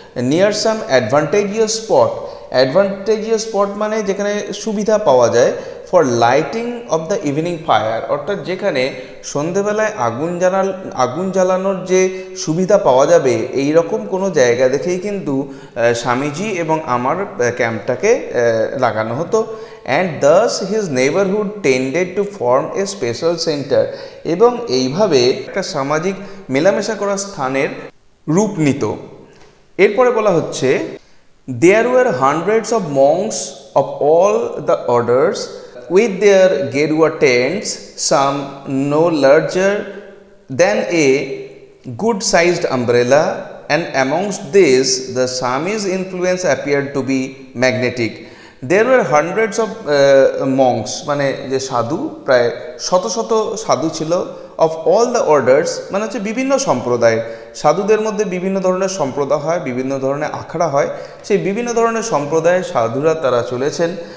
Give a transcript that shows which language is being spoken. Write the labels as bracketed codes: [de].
[en] near some advantageous spot, [bn] advantageous spot মানে যেখানে সুবিধা পাওয়া যায়, [en] for lighting of the evening fire, [bn] অর্থাৎ যেখানে সন্ধেবেলায় আগুন জ্বালানোর যে সুবিধা পাওয়া যাবে এই রকম কোনো জায়গা দেখেই কিন্তু স্বামীজি এবং আমার ক্যাম্পটাকে লাগানো হতো। [en] and thus his neighbourhood tended to form a special centre, [bn] এবং এইভাবে একটা সামাজিক মেলামেশা করার স্থানের রূপ নিত। এরপরে বলা হচ্ছে [en] there were hundreds of monks of all the orders with their Gedua tents, some no larger than a good-sized umbrella, and amongst these the Swami's influence appeared to be magnetic. There were hundreds of monks, [bn] মানে যে সাধু, প্রায় শত শত সাধু ছিল। [en] of all the orders [bn] মানে হচ্ছে বিভিন্ন সম্প্রদায়ের, সাধুদের মধ্যে বিভিন্ন ধরনের সম্প্রদায় হয়, বিভিন্ন ধরনের আখড়া হয়, সেই বিভিন্ন ধরনের সম্প্রদায়ের সাধুরা তারা চলেছেন।